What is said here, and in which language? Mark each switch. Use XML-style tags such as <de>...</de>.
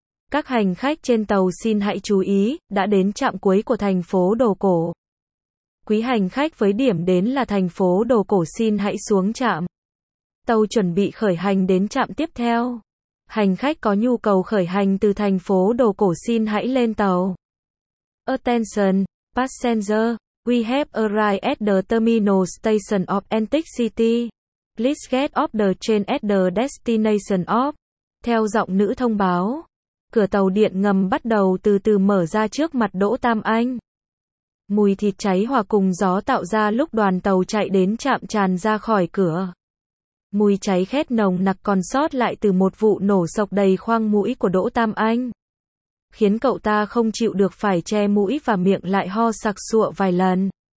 <vi>Các hành khách trên tàu xin hãy chú ý, đã đến trạm cuối của thành phố Đồ Cổ. Quý hành khách với điểm đến là thành phố Đồ Cổ xin hãy xuống trạm. Tàu chuẩn bị khởi hành đến trạm tiếp theo. Hành khách có nhu cầu khởi hành từ thành phố Đồ Cổ xin hãy lên tàu.</vi> <en>Attention, passenger, we have arrived at the terminal station of Antique City. Please get off the train at the destination of.</en> <vi>Theo giọng nữ thông báo, cửa tàu điện ngầm bắt đầu từ từ mở ra trước mặt Đỗ Tam Anh. Mùi thịt cháy hòa cùng gió tạo ra lúc đoàn tàu chạy đến trạm tràn ra khỏi cửa. Mùi cháy khét nồng nặc còn sót lại từ một vụ nổ sộc đầy khoang mũi của Đỗ Tam Anh, khiến cậu ta không chịu được phải che mũi và miệng lại ho sặc sụa vài lần.</vi>